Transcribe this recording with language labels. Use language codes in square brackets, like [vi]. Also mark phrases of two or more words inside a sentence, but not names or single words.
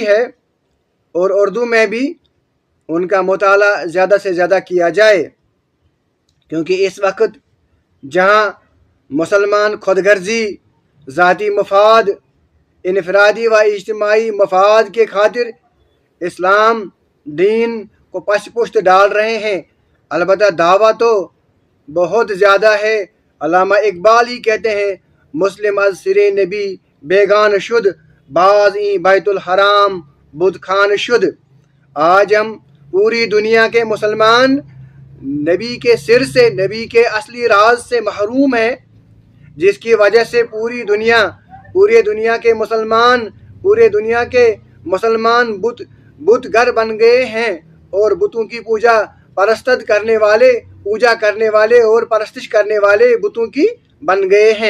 [ur] ہے اور اردو میں بھی ان کا مطالعہ زیادہ سے زیادہ کیا جائے، کیونکہ اس وقت جہاں مسلمان خود غرضی، ذاتی مفاد، انفرادی و اجتماعی مفاد کے خاطر اسلام دین کو پس پشت ڈال رہے ہیں، البتہ دعویٰ تو بہت زیادہ ہے. [fa] علامہ اقبال [ur] ہی کہتے ہیں [fa] مسلم از سر نبی بیگان شد باز این بیت الحرام بدھ خان شد. [ur] آج ہم پوری دنیا کے مسلمان نبی کے سر سے، نبی کے اصلی راز سے محروم ہیں، جس کی وجہ سے پوری دنیا کے مسلمان بت گر بن گئے ہیں اور بتوں کی پوجا کرنے والے اور پرستش کرنے والے بتوں کی بن گئے ہیں.